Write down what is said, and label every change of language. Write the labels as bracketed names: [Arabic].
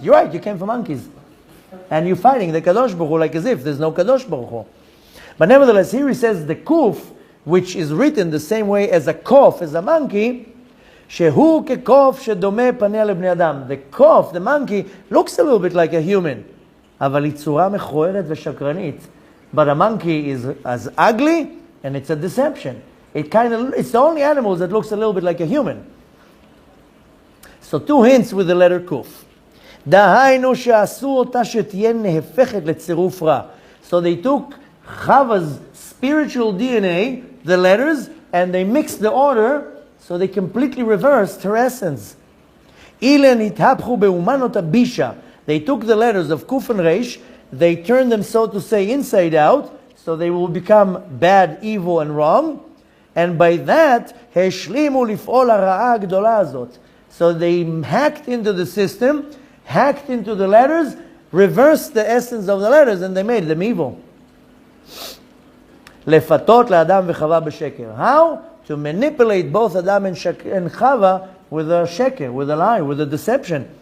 [English] You're right, you came from monkeys. And you're fighting the Kadosh Baruch Hu like as if there's no Kadosh Baruch Hu. But nevertheless, here he says the Kuf, which is written the same way as a Kof, as a monkey, [Hebrew] Shehu kekof shedome paneh lebnei adam. [English] The Kof, the monkey, looks a little bit like a human. [Hebrew] אבל היא צורה מכוערת ושקרנית. [English] But a monkey is as ugly, and it's a deception. It's the only animal that looks a little bit like a human. So two hints with the letter Kuf. [Hebrew] דהיינו שעשו אותה שתהיה נהפכת לצירוף רע. [English] So they took Chava's spiritual DNA, the letters, and they mixed the order, so they completely reversed her essence. [Aramaic] אילן התהפכו באומנות הבישה. [English] They took the letters of Kuf and Reish, they turned them, so to say, inside out, so they will become bad, evil, and wrong. And by that, [Hebrew] השלימו לפעול הרעה הגדולה הזאת. [English] So they hacked into the system, hacked into the letters, reversed the essence of the letters, and they made them evil. [Hebrew] לפתות לאדם וחווה בשקר. [English] How? To manipulate both Adam and Chava with a sheker, with a lie, with a deception.